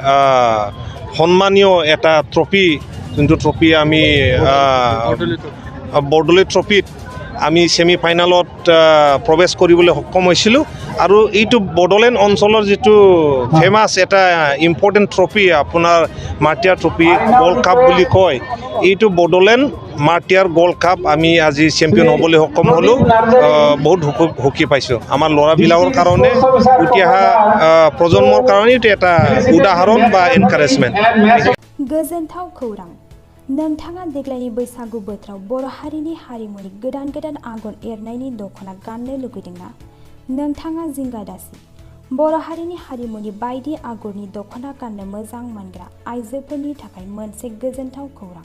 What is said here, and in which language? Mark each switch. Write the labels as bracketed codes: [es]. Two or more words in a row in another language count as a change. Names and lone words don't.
[as] সন্মানীয় এটা ট্ৰফি যোনটো ট্ৰফি আমি বড়োলেণ্ড ট্ৰফিত আমি [en] semi final [as] প্ৰৱেশ কৰিবলৈ সক্ষম হৈছিলোঁ আৰু এইটো বড়োলেণ্ড অঞ্চলৰ যিটো ফেমাছ এটা ইম্পৰ্টেণ্ট ট্ৰফি আপোনাৰ [en] martyr trophy gold cup [as] বুলি কয় এইটো বড়োলেণ্ড [en] martyr gold cup [as] আমি আজি চেম্পিয়ন হ'বলৈ সক্ষম হ'লোঁ। বহুত সুখী পাইছোঁ আমাৰ ল'ৰাবিলাকৰ কাৰণে উঠি অহা প্ৰজন্মৰ কাৰণে এইটো এটা উদাহৰণ বা এনকাৰেজমেণ্ট। [brx] गोजोनथाव खौरां नोंथाङा देग्लायनि बैसागु बोथोराव बर' हारिनि हारिमुनि गोदान आगर एरनायनि दख'ना गाननो लुगैदोंना? नोंथाङा जिंगा दासि बर' हारिनि हारिमुनि बायदि आगरनि दख'ना गाननो मोजां मोनग्रा आइजोफोरनि थाखाय मोनसे गोजोनथाव खौरां।